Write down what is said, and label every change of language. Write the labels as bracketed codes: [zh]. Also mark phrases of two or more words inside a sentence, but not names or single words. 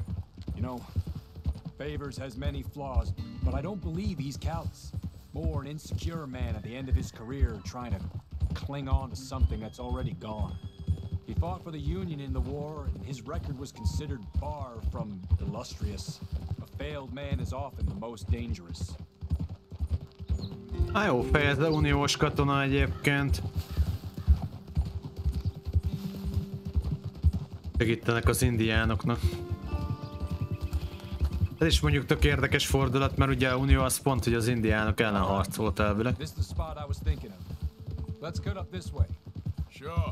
[en] You know, Favors has many flaws, but I don't believe he's callous. More an insecure man at the end of his career trying to cling on to something that's already gone. He fought for the Union in the war, and his record was considered far from illustrious. A failed man is often the most dangerous. [hu] Jó fejezde, uniós katona egyébként. Segítenek az indiánoknak. Ez is mondjuk tök érdekes fordulat, mert ugye a Unió az pont, hogy az indiánok ellen harcolt elvileg. [en] This is the spot I was thinking of. Let's cut up this way. Sure.